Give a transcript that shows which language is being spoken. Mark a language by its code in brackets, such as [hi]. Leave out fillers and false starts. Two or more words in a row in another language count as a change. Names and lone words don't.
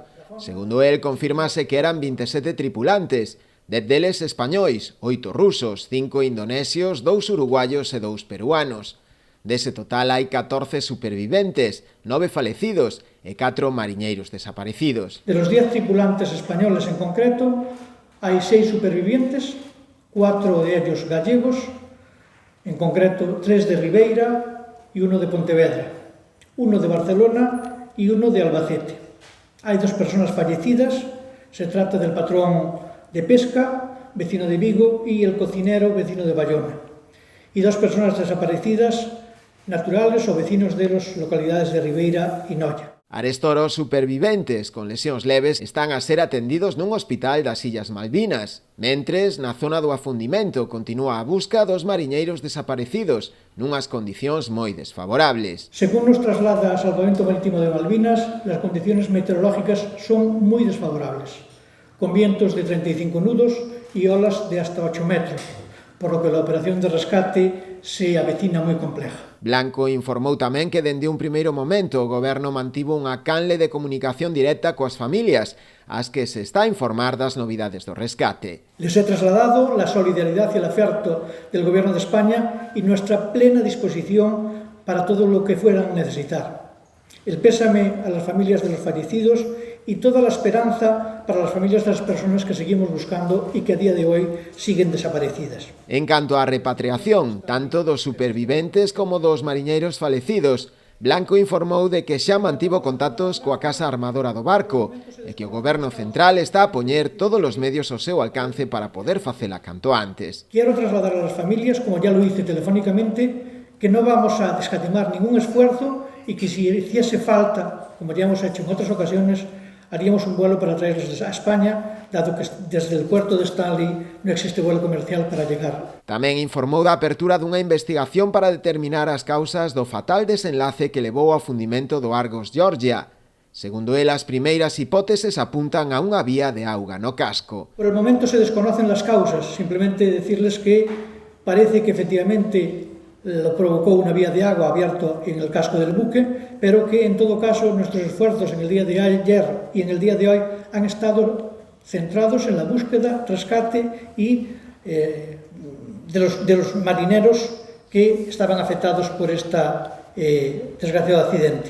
[gl] Segundo el, confirmase que eran 27 tripulantes, 10 deles españois, 8 rusos, 5 indonesios, 2 uruguayos e 2 peruanos. Dese total hai 14 superviventes, 9 falecidos e 4 mariñeiros desaparecidos. [es] De los 10 tripulantes españoles en concreto, hai 6 supervivientes, 4 de ellos gallegos, en concreto 3 de Ribeira y 1 de Pontevedra, 1 de Barcelona y 1 de Albacete. Hay 2 personas fallecidas, se trata del patrón de pesca, vecino de Vigo, y el cocinero, vecino de Bayona. Y 2 personas desaparecidas, naturales o vecinos de las localidades de Ribeira y Noia. [gl] Arestora, os superviventes con lesións leves están a ser atendidos nun hospital das Illas Malvinas. Mentres, na zona do afundimento continúa a busca dos mariñeiros desaparecidos nunhas condicións moi desfavorables. [es] Según nos traslada a Salvamento Marítimo de Malvinas, las condiciones meteorológicas son muy desfavorables, con vientos de 35 nudos y olas de hasta 8 metros, por lo que la operación de rescate se avecina moi compleja. [gl] Blanco informou tamén que dende un primeiro momento o Goberno mantivo unha canle de comunicación directa coas familias, ás que se está a informar das novidades do rescate. [es] Les he trasladado la solidaridad y el afecto del Gobierno de España y nuestra plena disposición para todo lo que fueran a necesitar. El pésame a las familias de los fallecidos y toda la esperanza para las familias de las personas que seguimos buscando y que a día de hoy siguen desaparecidas. [gl] En canto á repatriación, tanto dos superviventes como dos mariñeiros falecidos, Blanco informou de que xa mantivo contactos coa Casa Armadora do barco e que o Goberno Central está a poñer todos os medios ao seu alcance para poder facela canto antes. [es] Quiero trasladar a las familias, como ya lo hice telefónicamente, que no vamos a escatimar ningún esfuerzo y que si hiciese falta, como ya hemos hecho en otras ocasiones, haríamos un vuelo para traerles a España, dado que desde el puerto de Stanley no existe vuelo comercial para llegar. [gl] Tamén informou da apertura dunha investigación para determinar as causas do fatal desenlace que levou ao afundimento do Argos Georgia. Segundo el, as primeiras hipóteses apuntan a unha vía de auga no casco. [es] Por el momento se desconocen las causas, simplemente decirles que parece que efectivamente lo provocó una vía de agua abierta en el casco del buque, pero que en todo caso nuestros esfuerzos en el día de ayer y en el día de hoy han estado centrados en la búsqueda, rescate y de los marineros que estaban afectados por este desgraciado accidente.